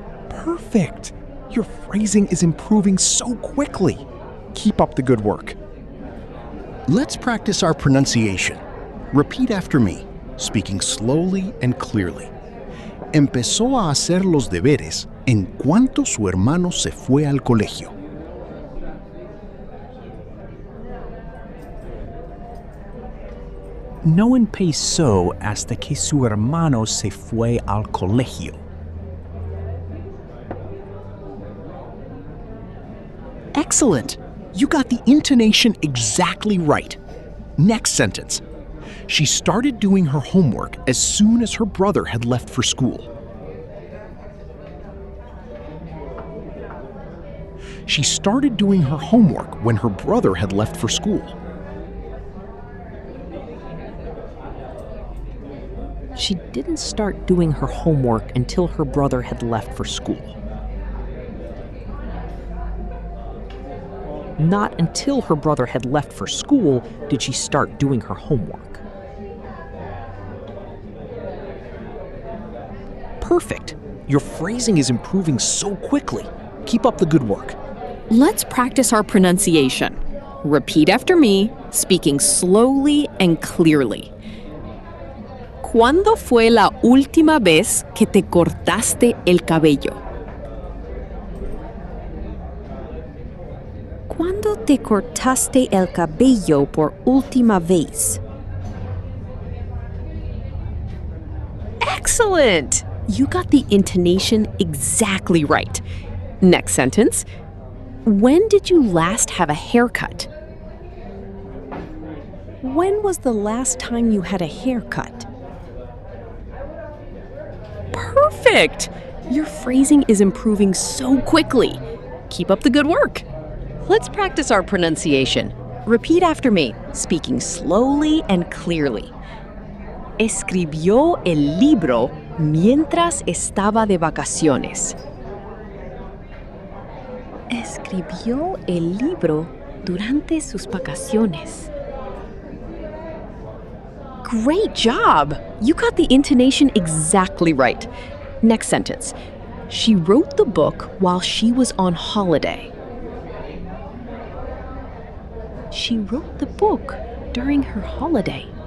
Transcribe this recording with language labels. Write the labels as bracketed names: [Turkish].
[English] Perfect! Your phrasing is improving so quickly. Keep up the good work. Let's practice our pronunciation. Repeat after me, speaking slowly and clearly. [Spanish] Empezó a hacer los deberes en cuanto su hermano se fue al colegio. No empezó hasta que su hermano se fue al colegio. [English] Excellent! You got the intonation exactly right. Next sentence. She started doing her homework as soon as her brother had left for school. She started doing her homework when her brother had left for school. She didn't start doing her homework until her brother had left for school. Not until her brother had left for school did she start doing her homework. Perfect. Your phrasing is improving so quickly. Keep up the good work. Let's practice our pronunciation. Repeat after me, speaking slowly and clearly. [Spanish] ¿Cuándo fue la última vez que te cortaste el cabello? ¿Cuándo te cortaste el cabello por última vez? [English] Excellent! You got the intonation exactly right. Next sentence. When did you last have a haircut? When was the last time you had a haircut? Perfect! Your phrasing is improving so quickly. Keep up the good work. Let's practice our pronunciation. Repeat after me, speaking slowly and clearly. [Spanish] Escribió el libro mientras estaba de vacaciones. Escribió el libro durante sus vacaciones. [English] Great job! You got the intonation exactly right. Next sentence. She wrote the book while she was on holiday. She wrote the book during her holiday.